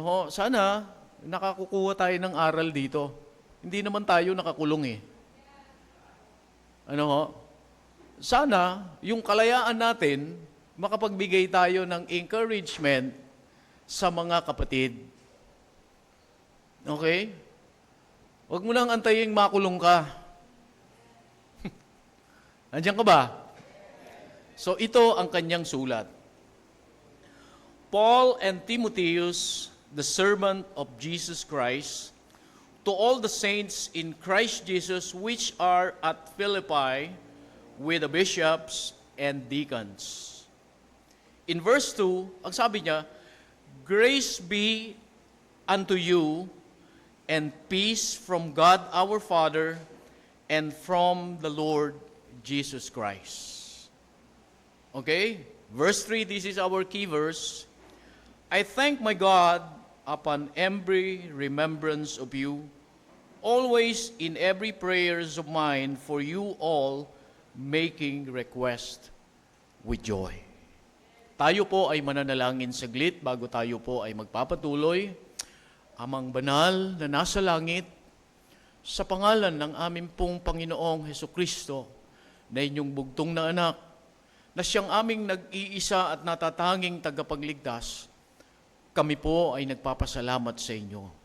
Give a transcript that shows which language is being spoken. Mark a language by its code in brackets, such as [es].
[tl] Sana nakakukuha tayo ng aral dito. Hindi naman tayo nakakulong Sana, yung kalayaan natin, makapagbigay tayo ng encouragement sa mga kapatid. Okay? Huwag mo nang antayin makulong ka. Andiyan ka ba? So ito ang kanyang sulat. [en] Paul and Timotheus, the servant of Jesus Christ, to all the saints in Christ Jesus which are at Philippi with the bishops and deacons. In verse 2, [tl] ang sabi niya, [en] grace be unto you and peace from God our Father and from the Lord Jesus Christ. Okay? Verse 3, this is our key verse. I thank my God upon every remembrance of you, always in every prayers of mine for you all, making request with joy. [tl] Tayo po ay mananalangin saglit bago tayo po ay magpapatuloy. Amang banal na nasa langit, sa pangalan ng aming pong Panginoong Hesukristo, na inyong bugtong na anak, na siyang aming nag-iisa at natatanging tagapagligtas, kami po ay nagpapasalamat sa inyo.